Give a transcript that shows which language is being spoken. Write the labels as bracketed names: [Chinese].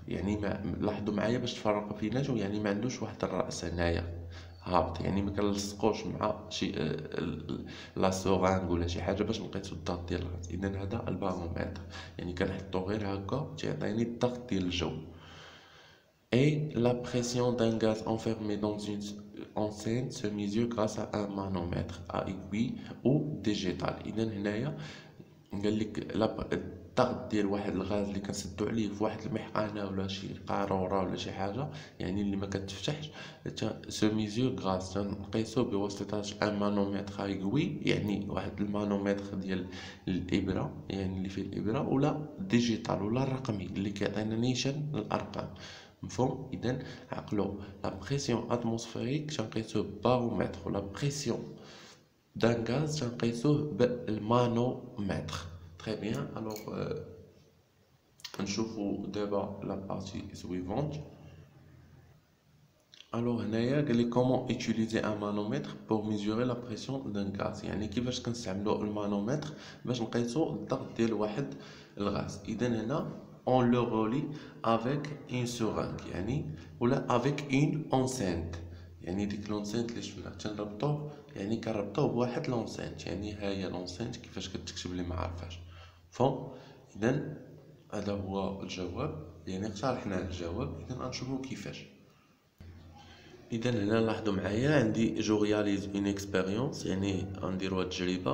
[Arabic] يعني ما لاحظوا معايا باش تفرقوا بيناتهم، يعني ما عندوش واحد الراس هنايا هابط، يعني ما كنلصقوش مع شي لا سورانغ ولا شي حاجه باش نقيسوا الضغط ديال الغاز. اذا هذا البارومتر، يعني كنحطو غير هكا تيعطيني الضغط ديال الجو. [French] Et la pression d'un gaz enfermé dans une enceinte se mesure grâce à un manomètre à aiguille ou digitale. [Arabic] إذا هنايا قال لك الضغط ديال واحد الغاز اللي كنسدو عليه في واحد المحقنه ولا شي قاروره ولا شي حاجه، يعني اللي ما كتفتحش، سو ميزور غاز تنقيسو بواسطه ان مانومتر ايغوي، يعني واحد المانومتر ديال الابره، يعني اللي فيه الابره، ولا ديجيتال ولا الرقمي اللي كيعطينا نيشان الارقام. مفهوم؟ اذا عقلوا لا بريسيون اتموسفيريك تنقيسوه بارومتر، ولا بريسيون دان غاز تنقيسوه بالمانومتر. تري بيان. الوغ نشوفو دابا لا بارتي سويفونت. الوغ هنايا قال لي كومون [French] utiliser un manomètre pour mesurer la pression d'un gaz. [Arabic] يعني كيفاش كنستعملوا المانومتر باش نقيسوا الضغط ديال واحد الغاز. اذا هنا [French] on le relie avec une seringue يعني ولا avec une enceinte. [Arabic] يعني ديك لونسينت اللي شفنا تنربطوه، يعني كنربطوه بواحد لونسينت. يعني ها هي لونسينت كيفاش كتكتب لي ما عارفاش. فهم؟ اذا هذا هو الجواب، يعني اقترحنا الجواب. اذا غنشوفو كيفاش. اذا هنا لاحظوا معايا عندي جو رياليز اون اكسبيريونس، يعني غنديروا تجربه.